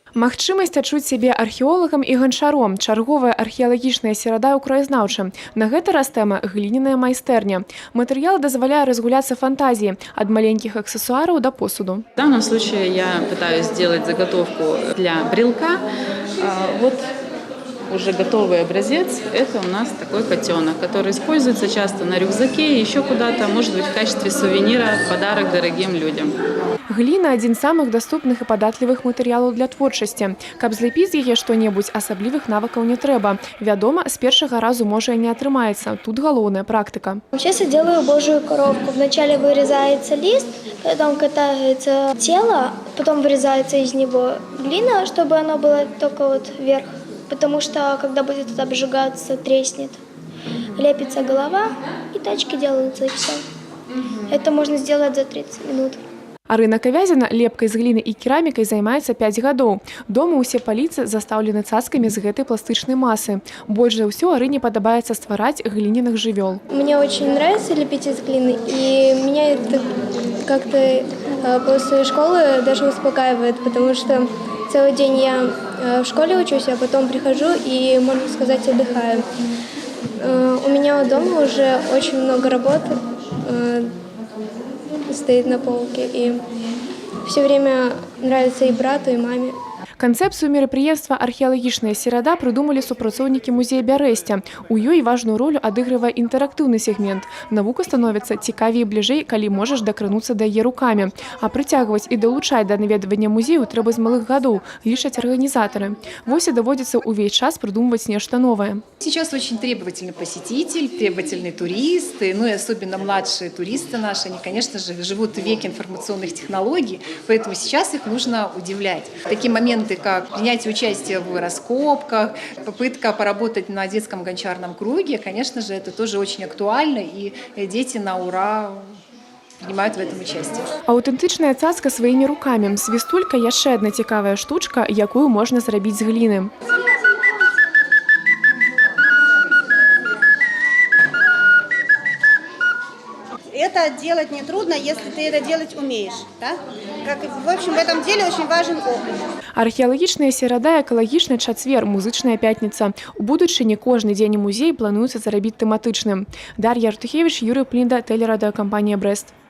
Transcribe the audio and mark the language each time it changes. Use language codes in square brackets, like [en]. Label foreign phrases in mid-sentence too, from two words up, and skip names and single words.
[be] Магчымасць адчуць сябе археолагам і ганчаром. Чарговая археалагічная серада ў краяззнаўчым. На гэта раз тэма гліняная майстэрня. Матэрыял дазваляе разгуляцца фантазіі ад маленькіх аксессуараў да посуду. [ru] В данном случае я пытаюсь сделать заготовку для брелка. Вот уже готовый образец. Это у нас такой котенок, который используется часто на рюкзаке, еще куда-то, может быть, в качестве сувенира, подарок дорогим людям. [be] Гліна – адзін з самых даступных і падатлівых матэрыялаў для творчасці. Каб злепіць з яе што-небудзь, асаблівых навыкаў не трэба. Вядома, з першага разу можа і не атрымаецца. Тут галоўная практыка. [ru] Сейчас я делаю божью коровку. Вначале вырезается лист, потом катается тело, потом вырезается из него глина, чтобы оно было только вот вверх. Потому что, когда будет это обжигаться, треснет. Лепится голова, и тачки делаются, и все. Это можно сделать за 30 минут. [be] Арына Кавязіна лепкай з гліны і керамікай займаецца 5 гадоў. Дома ўсе паліцы застаўлены цацкамі з гэтай пластычнай масы. Больш за ўсё Арыне падабаецца ствараць гліняных жывёл. [ru] Мне очень нравится лепить из глины, и меня это как-то после школы даже успокаивает, потому что целый день я в школе учусь, а потом прихожу и, можно сказать, отдыхаю. У меня дома уже очень много работы стоит на полке, и все время нравится и брату, и маме. [be] Канцэпцыю мерапрыемства археалагічная серада прыдумалі супрацоўнікі музея Бярэсця. У ёй важную ролю адыгрывае інтэрактыўны сегмент. Навука становіцца цікавей і бліжэй, калі можаш дакрануцца да яе рукамі. А прыцягваць і далучаць да наведвання музею трэба з малых гадоў, лічаць арганізатары. Вось і даводзіцца ўвесь час прыдумваць нешта новае. [ru] Сейчас очень требовательный посетитель, требовательный турист, ну и особенно младшие туристы наши, они, конечно же, живут в веке информационных технологий, поэтому сейчас их нужно удивлять. Такие моменты, как принятие участия в раскопках, попытка поработать на детском гончарном круге, конечно же, это тоже очень актуально, и дети на ура принимают в этом участие. [be] Аўтэнтычная цацка сваімі рукамі. Свістулька – яшчэ адна цікавая штучка, якую можна зрабіць з гліны. [ru] Это делать нетрудно, если ты это делать умеешь. Да? В общем, в этом деле очень важен опыт. [be] Археалагічная серада, экалагічны чацвер, музычная пятніца. У будучыні кожны дзень у музеі плануецца зрабіць тэматычным. Дар'я Артухевіч, Юрый Плінда, тэлерадыёкампанія «Брэст».